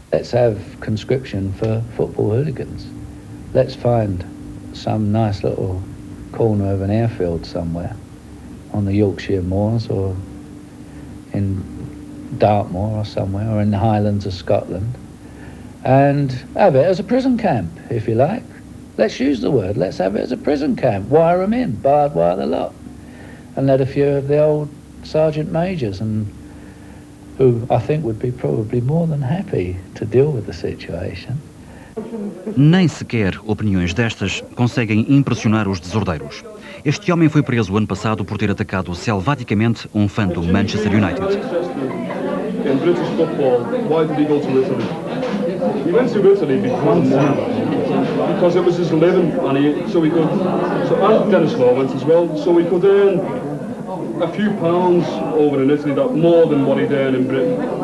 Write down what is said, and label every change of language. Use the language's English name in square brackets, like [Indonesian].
[English] Let's have conscription for football hooligans. Let's find some nice little corner of an airfield somewhere on the Yorkshire moors or in Dartmoor or somewhere, or in the Highlands of Scotland, and have it as a prison camp, if you like. Let's use the word. Let's have it as a prison camp. Wire them in, barbed wire the lot, and let a few of the old sergeant majors, and who I think would be probably more than happy to deal with the situation. [Portuguese] Nem sequer opiniões destas conseguem impressionar os desordeiros. Este homem foi preso ano passado por ter atacado selvaticamente fã do Manchester United. [English] In British football, why did he go to Italy? He went to Italy because it was his living, and so Dennis Law went as well, so he could earn a few pounds over in Italy, more than what he'd earn in Britain.